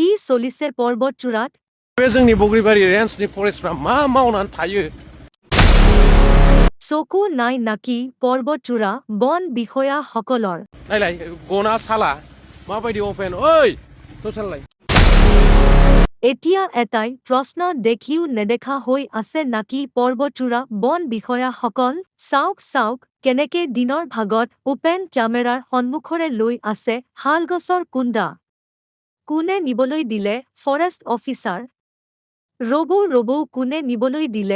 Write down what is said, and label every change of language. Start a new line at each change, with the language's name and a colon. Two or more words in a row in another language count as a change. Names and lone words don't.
Assamese: চলিছে পৰ্বত চূড়াত
Bodo: बे जोंनि बग्रिबारि रेन्जनि फरेस्टफ्रा मा मावनानै थायो
Assamese: চকু নাই নাকি পৰ্বত চূড়া বন বিষয়াসকলৰ
Bodo: नायलाय गना साला माबायदि अपेन ओइ दसालाय
Assamese: এতিয়া এটাই প্ৰশ্ন দেখিও নেদেখা হৈ আছে নাকি পৰ্বতচূড়া বন বিষয়াসকল চাওক কেনেকে দিনৰ ভাগত ওপেন কেমেৰাৰ সন্মুখৰে লৈ আছে শালগছৰ কুণ্ডা কোনে নিবলৈ দিলে ফৰেষ্ট অফিচাৰ ৰ'ব কোনে নিবলৈ দিলে